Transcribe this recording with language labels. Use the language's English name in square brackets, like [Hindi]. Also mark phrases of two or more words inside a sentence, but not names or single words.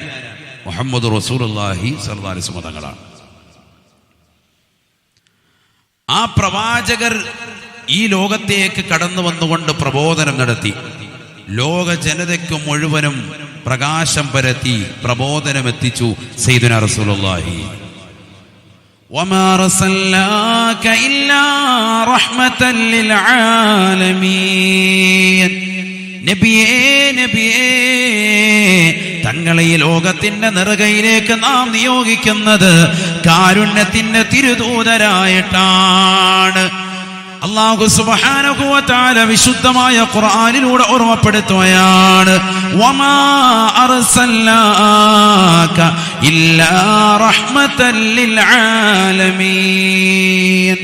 [Malayalam] മുഹമ്മദ് [Arabic] رسول الله صلى الله عليه وسلم [Malayalam] തങ്ങളാണ്. ആ പ്രവാചകർ ഈ ലോകത്തേക്ക് കടന്നു വന്നുകൊണ്ട് പ്രബോധനം നടത്തി. ലോക ജനതയ്ക്ക് മുഴുവനും പ്രകാശം പരത്തി പ്രബോധനം എത്തിച്ചു [Arabic] سيدنا رسول الله. وما أرسلناك إلا رحمة للعالمين. [Malayalam] നബിയേ തങ്ങളെ ഈ ലോകത്തിന്റെ നെറുകയിലേക്ക് നാം നിയോഗിക്കുന്നത് കാരുണ്യത്തിന്റെ തിരുദൂതരായിട്ടാണ്. അല്ലാഹു [Arabic] سبحانه وتعالى [Malayalam] വിശുദ്ധമായ ഖുർആനിലൂടെ ഓർമ്മപ്പെടുത്തുകയാണ്, [Arabic] وما أرسلناك إلا رحمة للعالمين.